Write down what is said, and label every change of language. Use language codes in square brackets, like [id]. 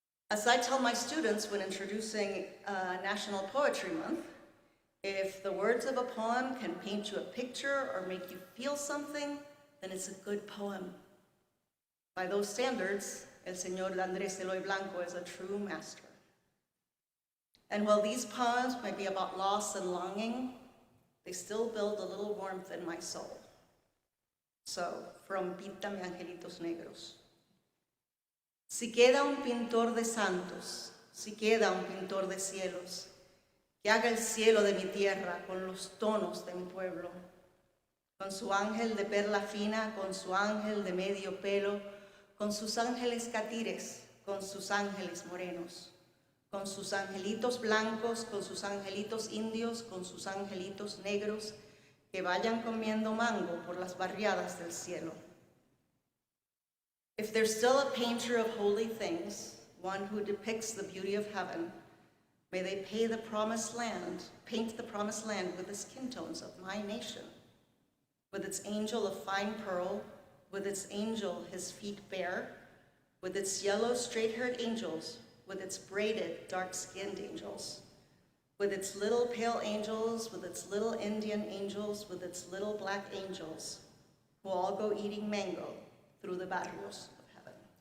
[en] As I tell my students when introducing National Poetry Month, if the words of a poem can paint you a picture or make you feel something, then it's a good poem. By those standards, [es] el señor [en] Andrés Eloy Blanco is a true master. And while these poems might be about loss and longing, they still build a little warmth in my soul. So, from Píntame angelitos negros. [es] Si queda un pintor de santos, si queda un pintor de cielos, que haga el cielo de mi tierra con los tonos de mi pueblo, con su ángel de perla fina, con su ángel de medio pelo, con sus ángeles catires, con sus ángeles morenos, con sus angelitos blancos, con sus angelitos indios, con sus angelitos negros, que vayan comiendo mango por las barriadas del cielo. [en] If there's still a painter of holy things, one who depicts the beauty of heaven, may they paint the promised land with the skin tones of my nation, with its angel of fine pearl, with its angel his feet bare, with its yellow straight-haired angels, with its braided dark-skinned angels, with its little pale angels, with its little Indian angels, with its little black angels, who all go eating mango through the barrios of heaven.